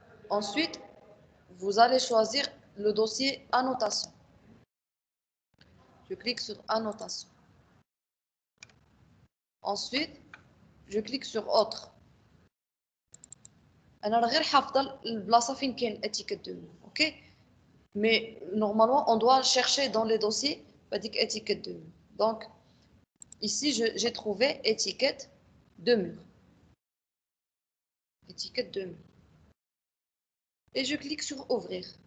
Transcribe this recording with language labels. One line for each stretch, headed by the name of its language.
French: Ensuite, vous allez choisir le dossier annotation. Je clique sur annotation. Ensuite, je clique sur autre.
Arabic: أنا غير حافظة البلاصة فين كاين
French: étiquette de mur, ok? Mais normalement, on doit chercher dans les dossiers
Arabic: هذيك
French: étiquette de mur. Donc, ici, j'ai trouvé étiquette de mur. Étiquette de mur. Et je clique sur ouvrir.